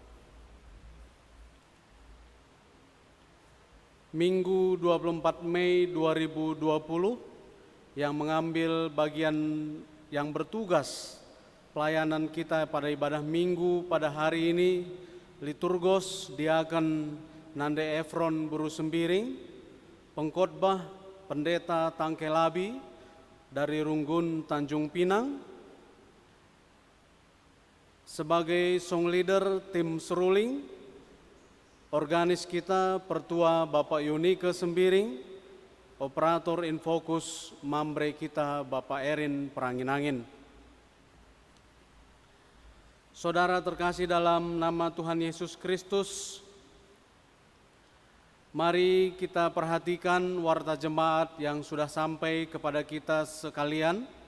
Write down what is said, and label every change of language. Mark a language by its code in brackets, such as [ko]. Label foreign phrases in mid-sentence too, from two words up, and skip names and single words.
[id] Minggu 24 Mei 2020 yang mengambil bagian yang bertugas pelayanan kita pada ibadah minggu pada hari ini, liturgos diaken Nande Efron Buru Sembiring, pengkhotbah Pendeta Tangkelabi dari Runggun Tanjung Pinang, sebagai song leader tim seruling, organis kita Pertua Bapak Yunike Sembiring, operator infokus mambre kita Bapak Erin Peranginangin. Saudara terkasih dalam nama Tuhan Yesus Kristus, mari kita perhatikan warta jemaat yang sudah sampai kepada kita sekalian.